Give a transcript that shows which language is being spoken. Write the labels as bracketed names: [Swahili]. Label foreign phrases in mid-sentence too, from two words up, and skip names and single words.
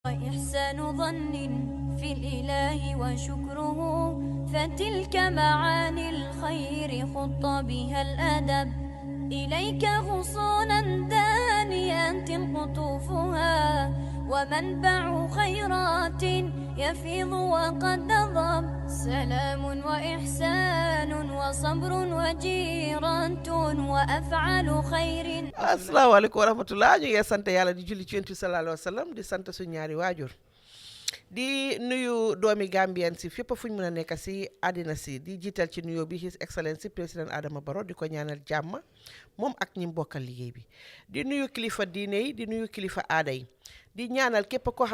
[Arabic] وإحسان ظن في الإله وشكره فتلك معاني الخير خط بها الأدب إليك غصونا دانيات قطوفها ومنبع خيرات يفيض وقد نضب سلام وإحسان وصبر وجيرة وأفعال خير. السلام عليكم ورحمة الله [Wolof] ñu ngi sant yàlla di julli ci Yonent bi [Arabic] صلى الله عليه وسلم [Wolof] di sant suñu ñaari waajur di nuyu doomi Gambien si fépp fu ñu mën a nekk si àddina si di jiital ci nuyoo bi [English] His Excellency [Wolof] président Adama Barrow di ko ñaanal jàmm moom ak ñi bokkal liggéey bi di nuyu kilifa diine yi di nuyu kilifa aada yi di ñaanal képp koo xam